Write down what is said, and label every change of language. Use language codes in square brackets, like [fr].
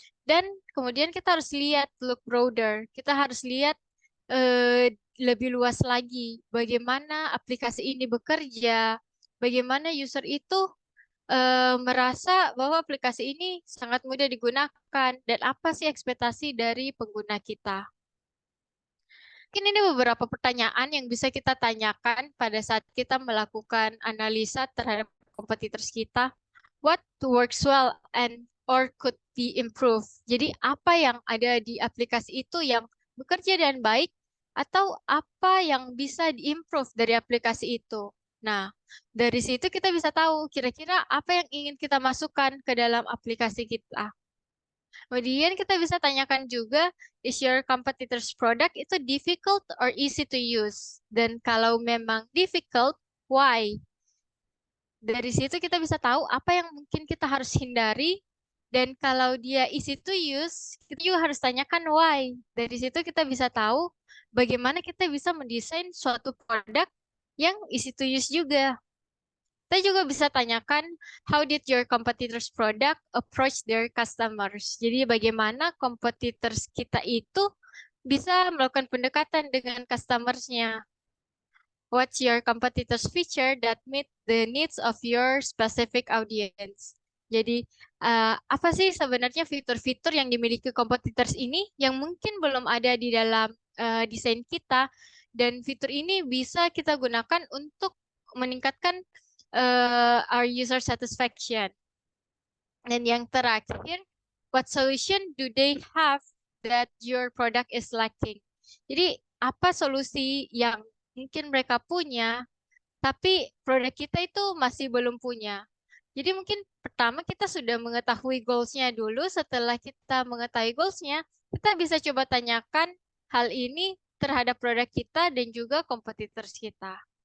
[id] Dan kemudian kita harus lihat [en] look broader. [id] Kita harus lihat lebih luas lagi bagaimana aplikasi ini bekerja, bagaimana user itu merasa bahwa aplikasi ini sangat mudah digunakan dan apa sih ekspektasi dari pengguna kita. Mungkin ini beberapa pertanyaan yang bisa kita tanyakan pada saat kita melakukan analisa terhadap competitors kita. [en] What works well and or could be improved. [id] Jadi apa yang ada di aplikasi itu yang bekerja dan baik atau apa yang bisa diimprove dari aplikasi itu. Nah, dari situ kita bisa tahu kira-kira apa yang ingin kita masukkan ke dalam aplikasi kita. Kemudian kita bisa tanyakan juga, [en] is your competitor's product [id] itu [en] difficult or easy to use? [id] Dan kalau memang difficult, [en] why? [id] Dari situ kita bisa tahu apa yang mungkin kita harus hindari. Dan kalau dia [en] easy to use, [id] kita juga harus tanyakan [en] why. [id] Dari situ kita bisa tahu bagaimana kita bisa mendesain suatu produk yang [en] easy to use [id] juga. Kita juga bisa tanyakan, [en] how did your competitors product approach their customers? [id] Jadi bagaimana competitors kita itu bisa melakukan pendekatan dengan customers-nya. [en] What's your competitors feature that meet the needs of your specific audience? [id] Jadi apa sih sebenarnya fitur-fitur yang dimiliki competitors ini yang mungkin belum ada di dalam desain kita, dan fitur ini bisa kita gunakan untuk meningkatkan [en] our user satisfaction. [id] Dan yang terakhir, [en] what solution do they have that your product is lacking? [id] Jadi apa solusi yang mungkin mereka punya, tapi produk kita itu masih belum punya. Jadi mungkin pertama kita sudah mengetahui goals-nya dulu. Setelah kita mengetahui goals-nya, kita bisa coba tanyakan hal ini terhadap produk kita dan juga competitors kita.